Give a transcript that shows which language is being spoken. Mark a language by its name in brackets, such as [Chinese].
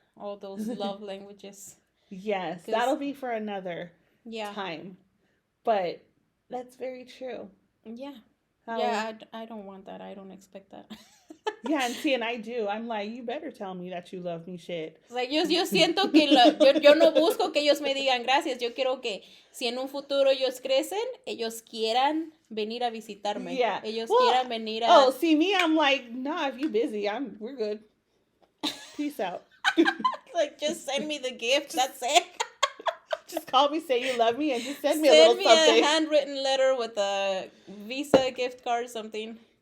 [English] All those love languages. Yes, that'll be for another time. But that's very true. Yeah. I don't want that. I don't expect that. Yeah, and see, and I do. I'm like, you better tell me that you love me, shit. [Spanish] Like, yo siento que yo no busco que ellos me digan gracias. Yo quiero que si en un futuro ellos crecen, ellos quieran venir a visitarme. Yeah. Ellos quieran venir a... [English] Oh, see, me, I'm like, nah, if you busy, we're good. Peace out. Like, just send me the gift. That's it. Just call me, say you love me, and just send me a little something. Send me a handwritten letter with a Visa gift card or something.